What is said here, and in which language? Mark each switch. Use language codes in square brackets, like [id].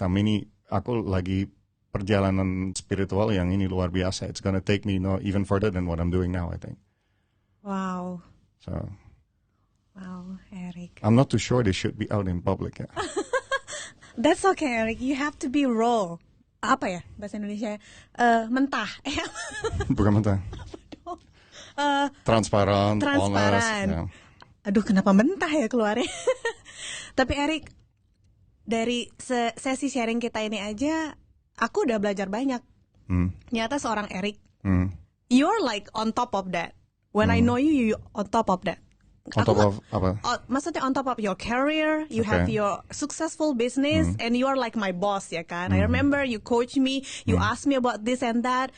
[id] Sama ini aku lagi perjalanan spiritual yang ini luar biasa. [en] It's gonna take me even further than what I'm doing now, I think. Wow. So. Wow, Eric. I'm not too sure this should be out in public. Ya. That's okay, Eric. You have to be raw. [id] Apa ya bahasa Indonesia? Mentah. Bukan mentah. Transparan. Transparan. [en] Honest, ya. [id] Aduh, kenapa mentah ya keluarnya? Tapi Eric, dari sesi sharing kita ini aja, aku udah belajar banyak. Nyata seorang [en] Eric, you're like on top of that. When I know you, you on top of that. On top of apa? Maksudnya on top of your career, you have your successful business, and you are like my boss, ya kan? I remember you coach me, you ask me about this and that.